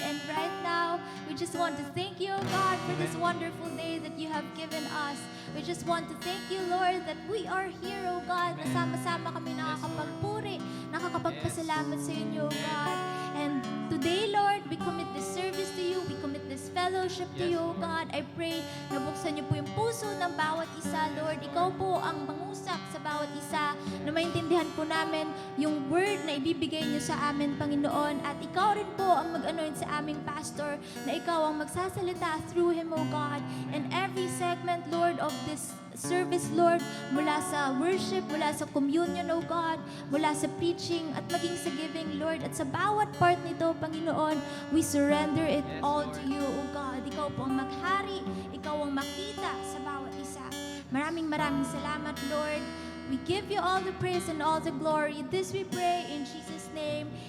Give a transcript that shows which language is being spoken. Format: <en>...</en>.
<en>And right now, we just want to thank you, O God, for this wonderful day that you have given us. We just want to thank you, Lord, that we are here, O God.</en> <tl>Nasama-sama kami nakakapagpuri, nakakapagpasalamat sa inyo, O God.</tl> <en>And today, Lord, we commit this service to you. We commit this fellowship to you, O God. I pray</en> <tl>na buksan niyo po yung puso ng bawat isa, Lord. Ikaw po ang mangusap sa bawat isa na maintindihan po namin yung word na ibibigay niyo sa amin, Panginoon. At ikaw rin po ang mag-anoint sa aming pastor na ikaw ang magsasalita</tl> <en>through him,</en> <tl>O God.</tl> <en>And every segment, Lord, of this service, Lord,</en> <tl>mula sa worship, mula sa communion, O God, mula sa preaching at maging sa giving, Lord, at sa bawat part nito, Panginoon,</tl> <en>we surrender it all to you, O God.</en> <tl>Ikaw po ang maghari, ikaw ang makita sa bawat isa. Maraming salamat, Lord.</tl> <en>We give you all the praise and all the glory. This we pray in Jesus' name.</en>